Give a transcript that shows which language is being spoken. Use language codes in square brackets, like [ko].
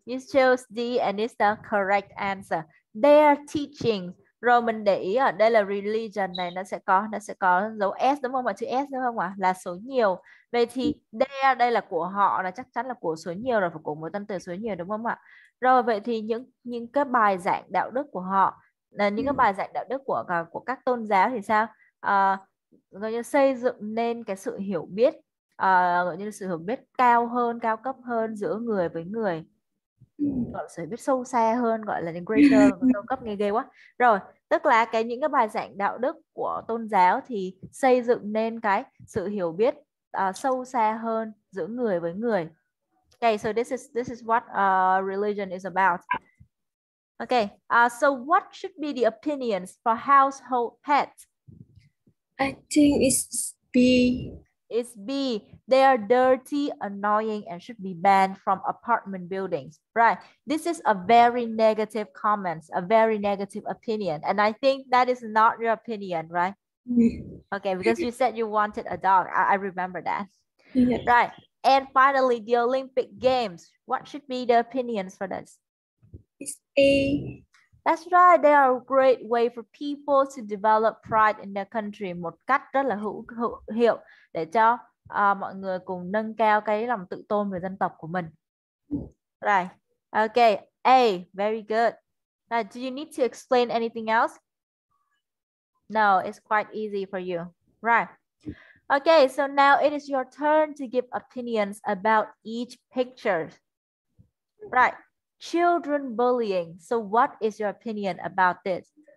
[en] You chose D and it's the correct answer. They are teaching. [vi] Rồi mình để ý ở đây là religion này nó sẽ có dấu S đúng không ạ? Chữ S đúng không ạ? Là số nhiều. Vậy thì they đây là của họ, là chắc chắn là của số nhiều rồi, phải của một tên từ số nhiều đúng không ạ? Rồi vậy thì những cái bài giảng đạo đức của họ, là những cái bài giảng đạo đức của các tôn giáo thì sao? Gọi như xây dựng nên cái sự hiểu biết, gọi như sự hiểu biết cao hơn, cao cấp hơn giữa người với người, gọi là sự hiểu biết sâu xa hơn, gọi là greater, cao cấp nghe ghê quá. Rồi tức là những cái bài giảng đạo đức của tôn giáo thì xây dựng nên cái sự hiểu biết sâu xa hơn giữa người với người. [en] Okay, so this is what religion is about. Okay, so what should be the opinions for household pets? I think it's B. It's B. They are dirty, annoying, and should be banned from apartment buildings. Right. This is a very negative comment, a very negative opinion. And I think that is not your opinion, right? Okay, because you said you wanted a dog. I remember that. Yeah. Right. And finally, the Olympic Games. What should be the opinions for this? It's A. That's right. They are a great way for people to develop pride in their country. [vi] Một cách rất là hữu hiệu để cho mọi người cùng nâng cao cái lòng tự tôn về dân tộc của mình. [en] Right. Okay. A. Very good. Now, do you need to explain anything else? No, it's quite easy for you. Right. Okay, so now it is your turn to give opinions about each picture. Right. Children bullying. So what is your opinion about this?